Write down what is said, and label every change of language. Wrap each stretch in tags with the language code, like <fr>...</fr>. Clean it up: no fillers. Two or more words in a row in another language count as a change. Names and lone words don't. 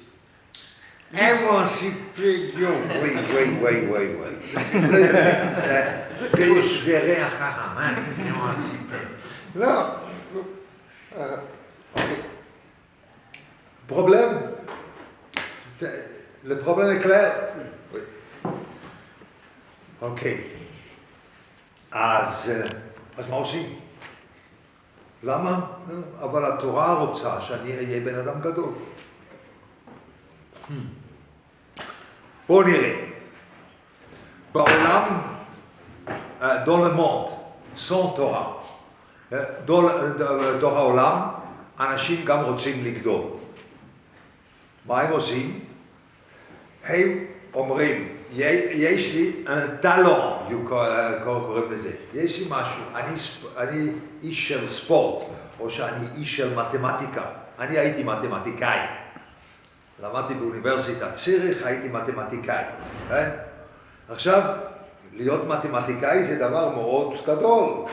<fr>Émancipé, oui. C'est rien carrément, émancipé. Là, le problème est clair. Oui.</fr> <he>Ok. אז מה עושים? למה? אבל התורה רוצה שאני אהיה בן אדם גדול. בואו נראה. בעולם,</he> <fr>dans le monde, sans</fr> <he>תורה, בתוך העולם, אנשים גם רוצים לגדול. מה הם עושים? הם אומרים, יש לי</he> <fr>un talent,</fr> <he>קוראים לזה. יש לי משהו, אני איש של ספורט, או שאני איש של מתמטיקה. אני הייתי מתמטיקאי. למדתי באוניברסיטת ציריך, הייתי מתמטיקאי. עכשיו, להיות מתמטיקאי זה דבר מאוד גדול.</he>